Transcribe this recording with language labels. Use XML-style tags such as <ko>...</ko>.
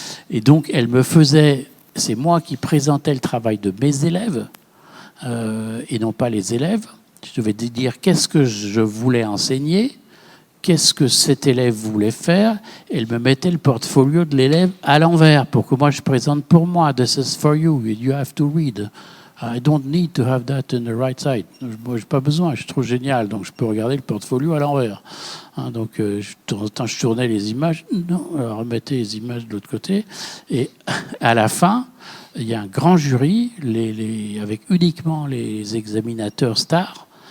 <fr>Et donc, elle me faisait... C'est moi qui présentais le travail de mes élèves et non pas les élèves. Je devais dire qu'est-ce que je voulais enseigner, qu'est-ce que cet élève voulait faire. Elle me mettait le portfolio de l'élève à l'envers pour que moi je présente pour moi.</fr> <en>This is for you, you have to read. I don't need to have that in the right side.</en> <fr>Moi, je n'ai pas besoin, je suis trop génial, donc je peux regarder le portfolio à l'envers. Hein, donc, de temps en temps, je tournais les images, non, alors remettez les images de l'autre côté. Et à la fin, il y a un grand jury, avec uniquement les examinateurs stars.</fr>